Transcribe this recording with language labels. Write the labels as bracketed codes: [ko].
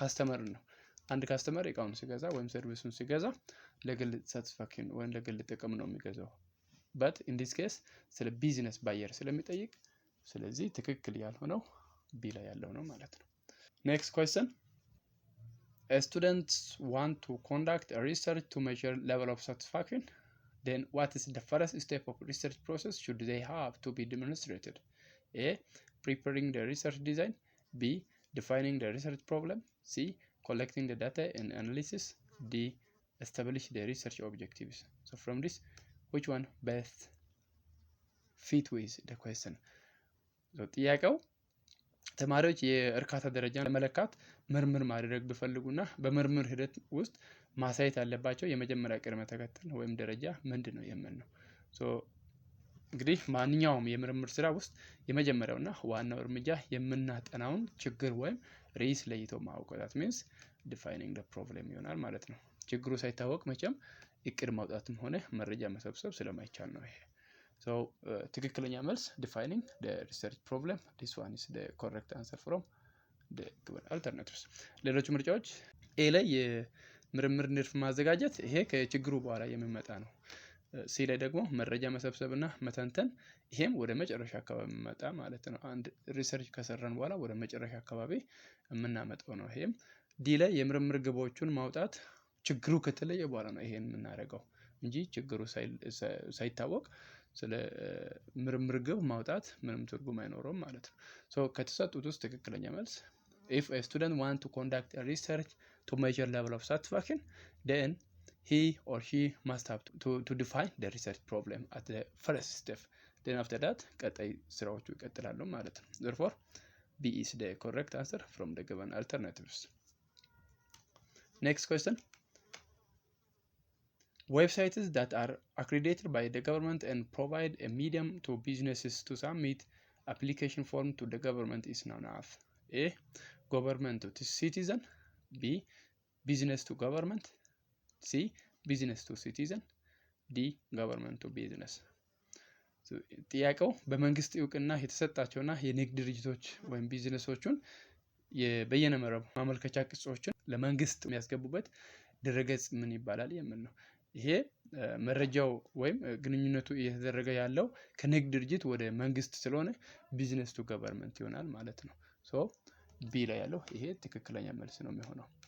[am] ካስተመር ነው። አንድ ካስተመር ዕቃውን ሲገዛ ወይም ሰርቪሱን ሲገዛ ለግል ሳቲስፋክሽን ወይም ለግል ጥቅም ነው የሚገዛው። [en] but in this case [am] ስለ ቢዝነስ ባየር ስለሚጠይቅ ስለዚህ ትክክል ያልሆነው ቢ ላይ ያለው ነው ማለት ነው። [en] next question. A student want to conduct a research to measure level of satisfaction. Then what is the first step of research process should they have to be demonstrated? A. Preparing the research design. B. Defining the research problem. C. Collecting the data and analysis. D. Establish the research objectives. So from this, which one best fit with the question? [am] ጥያቄው ተማሪዎች የእርካታ ደረጃን ለመለካት ምርምር ማድረግ ቢፈልጉና በምርምር ሂደት ውስጥ ማሳየት ያለባቸው የመጀመሪያ ቅድመ ተከተል ወይም ደረጃ ምንድነው የሚል ነው። እንግዲህ ማንኛውም የምርምር ስራ ውስጥ የመጀመሪያውና ዋናው እርምጃ የምናጠናውን ችግር ወይም ርዕስ ለይቶ ማወቅ [en] that means defining the problem [am] ይሆናል ማለት ነው። ችግሩ ሳይታወቅ መቼም እቅድ ማውጣትም ሆነ መረጃ መሰብሰብ ስለማይቻል ነው ይሄ። ትክክለኛ መልስ [en] defining the research problem. This one is the correct answer from the given alternatives. [am] ሌሎች ምርጫዎች ኤ ላይ የምርምር ንድፍ ማዘጋጀት ይሄ ከችግሩ በኋላ የሚመጣ ነው። ሲ ላይ ደግሞ መረጃ መሰብሰብና መተንተን ይሄም ወደ መጨረሻ አካባቢ የሚመጣ ማለት ነው። አንድ ሪሰርች ከሰራን በኋላ ወደ መጨረሻ አካባቢ የምናመጣው ነው። ይሄም ዲ ላይ የምርምር ግቦችን ማውጣት ችግሩ ከተለየ በኋላ ነው ይሄን የምናደርገው እንጂ ችግሩ ሳይታወቅ ስለ ምርምር ግብ ማውጣት ምንም ትርጉም አይኖረውም ማለት ነው። ከተሰጡት ውስጥ ትክክለኛ መልስ [en] if a student want to conduct a research to measure level of satisfaction then he or she must have to define the research problem at the first step. Then after that [am] ቀጣይ ስራዎቹ ይቀጥላሉ ማለት ነው። [en] therefore B is the correct answer from the given alternatives. Next question. Websites that are accredited by the government and provide a medium to businesses to submit application form to the government is known as A. Government to citizen. B. Business to government. C. Business to citizen. D. Government to business. [am] ጥያቄው በመንግስት እውቅና የተሰጣቸውና የንግድ ድርጅቶች ወይም ቢዝነሶቹን የበየነ መረብ ማመልከቻ ቅጾችን ለመንግስት የሚያስገቡበት ድረገጽ ምን ይባላል የሚል ነው። ይሄ መረጃው ወይም ግንኙነቱ እየተደረገ ያለው ከንግድ ድርጅት ወደ መንግስት ስለሆነ ቢዝነስ ቱ ገቨርንመንት ይሆናል ማለት ነው። ሶ ቢ ላይ ያለው ይሄ ትክክለኛ መልስ ነው የሚሆነው።